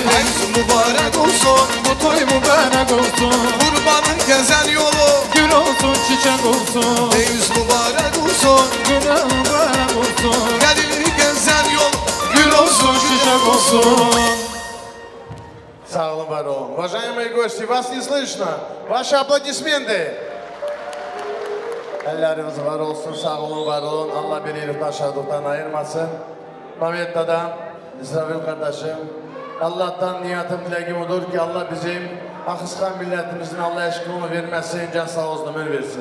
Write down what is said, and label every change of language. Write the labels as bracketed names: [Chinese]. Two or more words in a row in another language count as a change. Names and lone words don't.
[Turkish] Ay mübarek olsun, bu toy mübarek olsun. Kurbanın gezen yolu, gül olsun, çiçek olsun. Deyiz mübarek olsun, gül mübarek olsun. Gelini gezen yol, gül olsun, çiçek olsun. Sağ olun, var olun. [Russian] Уважаемые гости, вас не слышно. Ваши аплодисменты. [Turkish] Elleriniz var olsun, sağ olun, var olun. Allah birlikten şadlıktan ayırmasın. Mehmet Dadam, İsrail kardeşim. Allah'tan niyetim dileğim odur ki Allah bizim Akıskan milletimizin Allah eşkılığını vermesin, can sağ olsun, ömür versin.